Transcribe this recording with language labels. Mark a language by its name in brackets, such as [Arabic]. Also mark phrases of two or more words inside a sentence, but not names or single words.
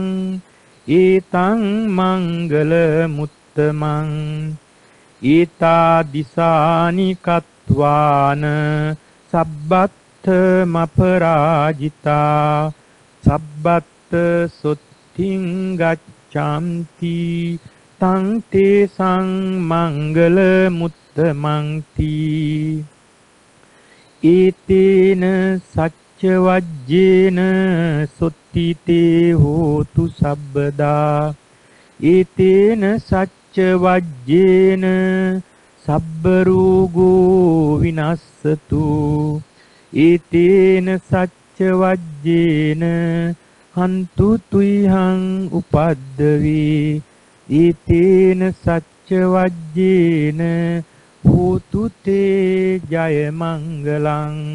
[Pali] ඒතං මංගල මුත්තමං ඒතා දිසානි කତ୍වාන සබ්බත්ථ මපරාජිතා සබ්බත්ථ සොත්තිං ගච්ඡanti තං තේසං මංගල මුත්තමං තී ඒතේන සච්ච වජ්ජේන සොත්තිතේ හෝතු සබ්බදා ඒතේන සච්ච වජ්ජේන සබ්බ රෝගෝ විනස්සතු ඒතේන සච්ච වජ්ජේන හන්තු තුයිහං උපද්දවේ ඒතේන සච්ච වජ්ජේන හෝතු තේ ජය මංගලං